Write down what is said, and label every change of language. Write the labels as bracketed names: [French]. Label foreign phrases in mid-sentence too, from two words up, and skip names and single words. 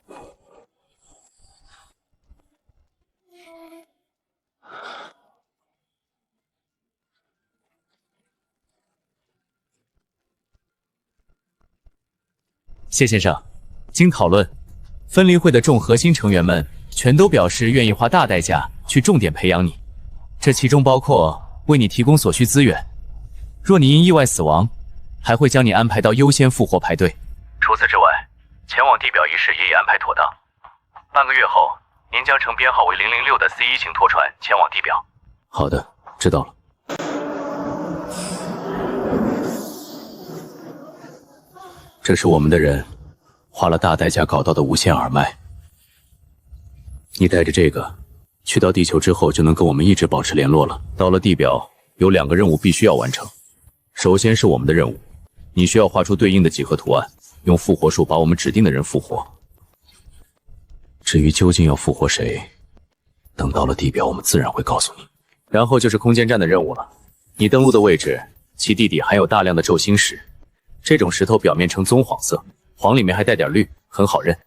[Chinese] 謝先生，經討論，分離會的眾核心成員們全都表示願意花大代價去重點培養你，這其中包括為你提供所需資源。若你因意外死亡，還會將你安排到優先復活排隊。除此之外，前往地表一事也已安排妥當。半個月後，您將乘編號為006的 C1 型拖船前往地表。好的，知道了。這是我們的人花了大代價搞到的无线耳麦。你带着这个去到地球之后，就能跟我们一直保持联絡了。到了地表，有2 個任務必須要完成。首先是我們的任務，你需要畫出對應的幾何圖案，用復活術把我們指定的人復活。至於究竟要復活誰，等到了地表，我們自然會告訴你。然後就是空間站的任務了。你登陸的位置，其地底含有大量的軸心石，這種石頭表面呈棕黃色，黃裡面還帶點綠，很好認。